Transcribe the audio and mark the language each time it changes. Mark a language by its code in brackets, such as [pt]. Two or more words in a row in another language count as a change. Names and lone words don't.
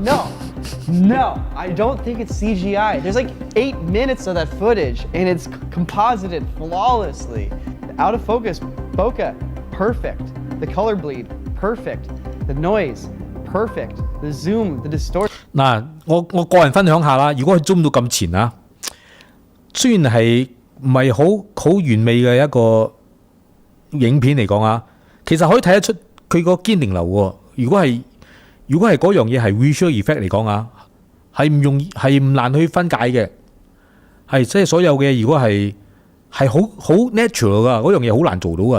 [en] No, I don't think it's CGI. There's like 8 minutes of that footage and it's composited flawlessly. The out of focus bokeh, perfect. The color bleed, perfect. The noise, perfect. The zoom, the distortion. [yue] 嗱，我個人分享下啦，如果佢 zoom 到咁前啊，雖然係唔係好完美嘅一個影片嚟講啊，其實可以睇得出佢個堅定流喎。如果係嗰樣嘢係 [en] visual effect [yue] 嚟講啊，係唔容易係唔難去分解嘅，係即係所有嘅如果係好 natural 噶，嗰樣嘢好難做到噶。